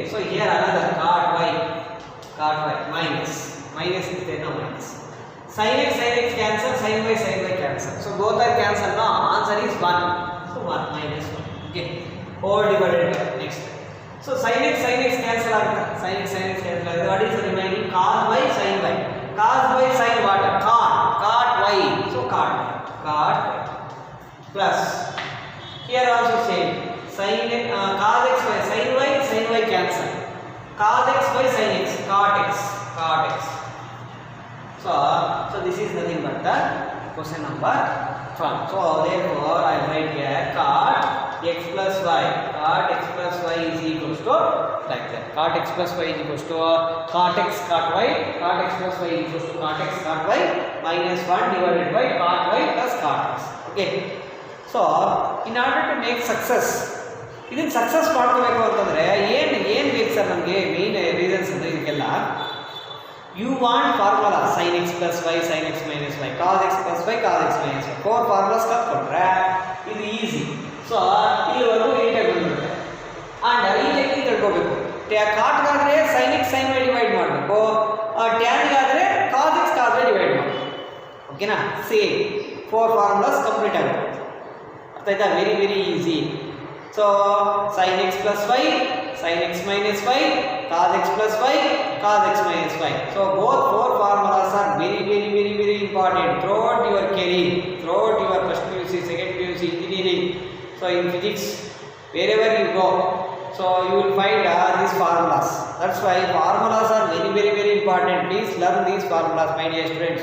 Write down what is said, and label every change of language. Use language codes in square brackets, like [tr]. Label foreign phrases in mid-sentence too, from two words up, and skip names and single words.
[en] So here another cot y minus is there, no minus. Sin x cancel, sin y cancel. So both are cancelled. No, answer is 1. So 1 minus 1. Okay, whole divided by next. So sin x cancel agutta. Sin x cancel agutta. What is the remaining? Cos y sin y. Cos y sin what? Cot y. So cot y plus here also same. Sin cos x by sin y cancel. Cos x by sin x cot x. So this is nothing but the question number 1. So therefore I write here cot x plus y is equals to like that. Cot x plus y is equals to cot x cot y. Cot x plus y is equals to cot x cot y minus 1 divided by cot y plus cot x. Okay. so in order to make success, [kn] ಇದನ್ನು ಸಕ್ಸಸ್ ಮಾಡ್ಕೋಬೇಕು ಅಂತಂದರೆ ಏನು ಬೇಕು ಸರ್ ನಮಗೆ? [en] main reasons [kn] ಅಂದರೆ ಇದಕ್ಕೆಲ್ಲ [en] you want formula sin x plus y, sin x minus y, cos x plus y, cos x minus y, 4 formulas [kn] ಕಲ್ತ್ಕೊಂಡ್ರೆ ಇದು ಈಸಿ. ಸೊ ಇಲ್ಲಿವರೆಗೂ ನೀಟಾಗಿ ಬಂದ್ಬಿಡುತ್ತೆ. ಆ್ಯಂಡ್ ಈ ಟೆಕ್ನಿಕ್ ತಿಳ್ಕೊಬೇಕು. ಕಾಟ್ಗಾದರೆ [en] sin x sin y divide [kn] ಮಾಡಬೇಕು, ಟ್ಯಾನ್ಗಾದರೆ [en] cos x cos y divide [kn] ಮಾಡಬೇಕು. ಓಕೆನಾ? [en] same 4 formulas complete [kn] ಆಗುತ್ತೆ. ಅರ್ಥ ಆಯ್ತಾ? [en] very very easy. ಸೊ sin x plus y, sin x minus y, cos x plus y, cos x minus y. So both 4 formulas are very important throughout your career, throughout your first PUC, second PUC, engineering. So in physics, wherever you go, so you will find these formulas. That's why formulas are very important. Please learn these formulas, my dear students.